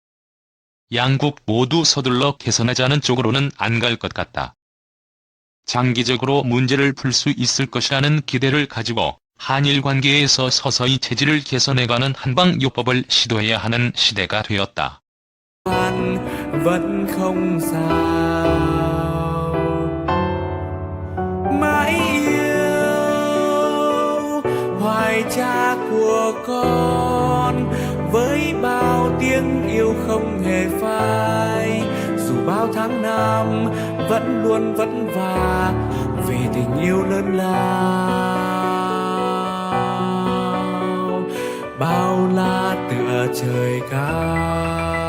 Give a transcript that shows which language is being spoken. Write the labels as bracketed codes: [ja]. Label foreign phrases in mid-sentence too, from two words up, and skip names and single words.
[ko] 양국 모두 서둘러 개선하자는 쪽으로는 안 갈 것 같다. 장기적으로 문제를 풀 수 있을 것이라는 기대를 가지고 한일 관계에서 서서히 체질을 개선해가는 한방요법을 시도해야 하는 시대가 되었다. [vi] vẫn không sao mãi yêu hoài cha của con với bao tiếng yêu không hề phai dù bao tháng năm vẫn luôn vất vả vì tình yêu lớn lao bao la tựa trời cao.